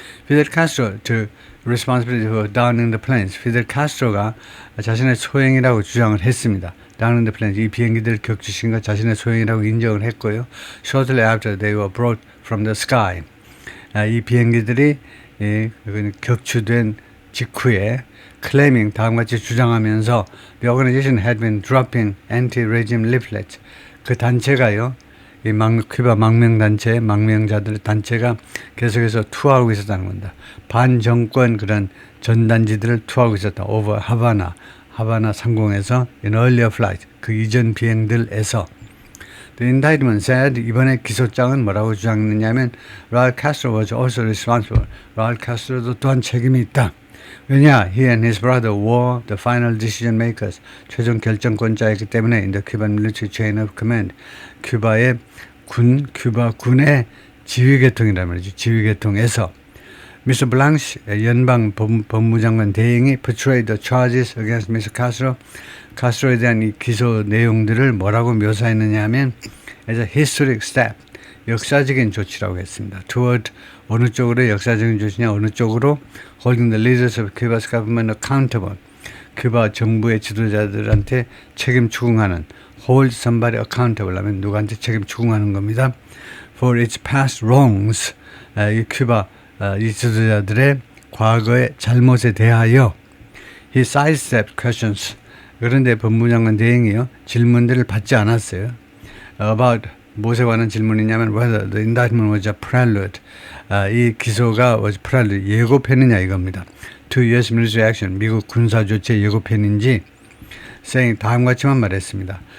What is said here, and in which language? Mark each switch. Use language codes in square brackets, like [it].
[en] 피델 카스트로, responsibility for downing the planes. [ko] 피델 카스트로가 자신의 소행이라고 주장을 했습니다. [en] downing the planes, [ko] 이 비행기들 격추신 것 자신의 소행이라고 인정을 했고요. [en] Shortly after they were brought from the sky. [ko] 이 비행기들이 격추된 직후에 [en] claiming, [ko] 다음같이 주장하면서 [en] the organization had been dropping anti-regime leaflets. [ko] 그 단체가요, 이 큐바 망명단체, 망명자들의 단체가 계속해서 투하하고 있었다는 겁니다. 반정권 그런 전단지들을 투하하고 있었다. over 하바나 상공에서 [en] in earlier flight, [ko] 그 이전 비행들에서. [en] The indictment said, [ko] 이번에 기소장은 뭐라고 주장했느냐면 [en] Raul Castro was also responsible. [ko] Raul Castro도 또한 책임이 있다. 왜냐? [en] He and his brother were the final decision makers. [ko] 최종 결정권자이기 때문에 [en] in the Cuban military chain of command. [ko] 큐바 군의 지휘계통이란 말이죠. 지휘계통에서 Mr. [en] Blanche, [ko] 연방 법무장관 대행이 [en] portrayed the charges against Mr. Castro. [ko] 카스트로에 대한 이 기소 내용들을 뭐라고 묘사했느냐 하면 [en] as a historic step, [ko] 역사적인 조치라고 했습니다. toward, 어느 쪽으로 역사적인 조치냐, 어느 쪽으로 [en] holding the leaders of Cuba's government accountable, [ko] 큐바 정부의 지도자들한테 책임 추궁하는, [en] hold somebody accountable [ko] 하면 누구한테 책임 추궁하는 겁니다. [en] for its past wrongs. [ko] 이 큐바 이 지도자들의 과거의 잘못에 대하여 [en] he sidestepped questions. [ko] 그런데 법무장관 대행이요 질문들을 받지 않았어요. [en] About [ko] 무엇에 관한 질문이냐면 [en] whether the indictment was a prelude. [ko] 이 기소가 [en] was prelude [ko] 예고편이냐 이겁니다. [en] To U.S. military action [ko] 미국 군사 조치의 예고편인지 saying 다음과 같이만 말했습니다.